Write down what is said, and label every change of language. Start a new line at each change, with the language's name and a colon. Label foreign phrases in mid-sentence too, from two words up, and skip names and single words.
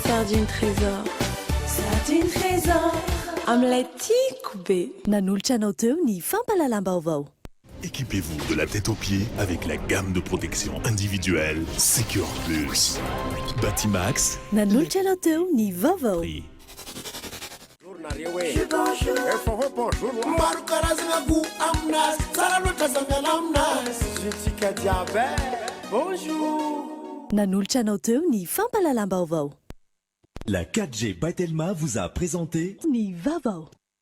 Malagasy: Sardine trésor. Sardine trésor. Amin'ilay tiako be. Nanolotra anao teo ny fampalalam-baovao.
French: Équipez-vous de la tête aux pieds avec la gamme de protection individuelle Secure Plus. Batimax.
Malagasy: Nanolotra anao teo ny vaovao. Maro karazana goût aminazy tsara loatra zangana aminazy zutsika jiaby bonjour. Nanolotra anao teo ny fampalalam-baovao.
French: La 4G by Telma vous a présenté
Malagasy: ny vaovao.